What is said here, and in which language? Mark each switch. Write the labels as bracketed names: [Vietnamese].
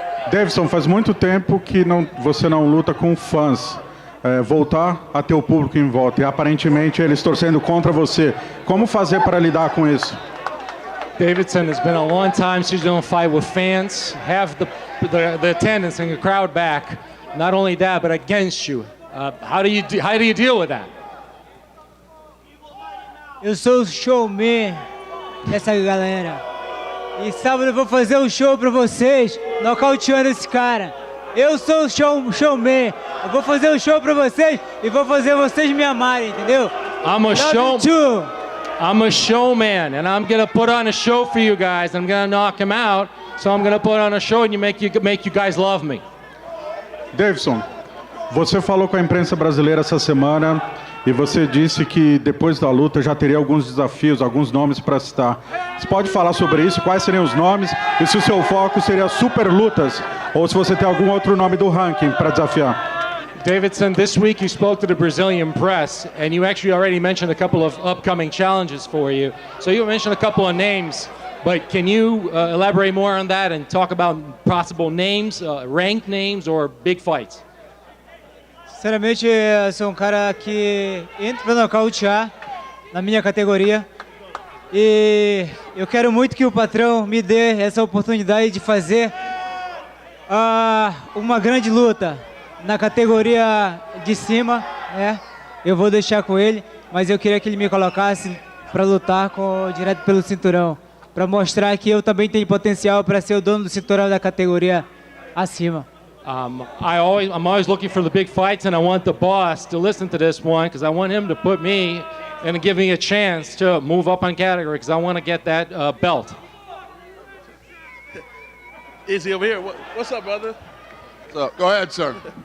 [Portuguese] Deiveson, faz muito tempo que você não luta com fãs. Voltar a ter o público em volta e aparentemente eles torcendo contra você. Como fazer para lidar com isso? [English] Deiveson, it's been a long time since you don't fight with fans. Have the attendance and the crowd back. Not only that, but against you. How do you deal with that? [Portuguese] Eu sou o showman dessa galera. E sábado eu vou fazer um show pra vocês, nocauteando esse cara. Eu sou o showman. Eu vou fazer um show pra vocês e vou fazer vocês me amarem, entendeu? [English] I'm a showman, and I'm gonna put on a show for you guys. I'm gonna knock him out, so I'm gonna put on a show and make you guys love me. [Portuguese] Deiveson, você falou com a imprensa brasileira essa semana e você disse que depois da luta já teria alguns desafios, alguns nomes para citar. Você pode falar sobre isso? Quais seriam os nomes? E se o seu foco seria super lutas? Ou se você tem algum outro nome do ranking para desafiar? [English] Deiveson, this week you spoke to the Brazilian press, and you actually already mentioned a couple of upcoming challenges for you. So you mentioned a couple of names, but can you elaborate more on that and talk about possible names, ranked names, or big fights? [Portuguese] Sinceramente, eu sou um cara que entra para nocautear na minha categoria. E eu quero muito que o patrão me dê essa oportunidade de fazer uma grande luta na categoria de cima, né? Eu vou deixar com ele, mas eu queria que ele me colocasse para lutar direto pelo cinturão, para mostrar que eu também tenho potencial para ser o dono do cinturão da categoria acima. [English] I'm always looking for the big fights, and I want the boss to listen to this one because I want him to put me and give me a chance to move up on category because I want to get that belt. Izzy over here. What's up, brother? What's up? Go ahead, sir.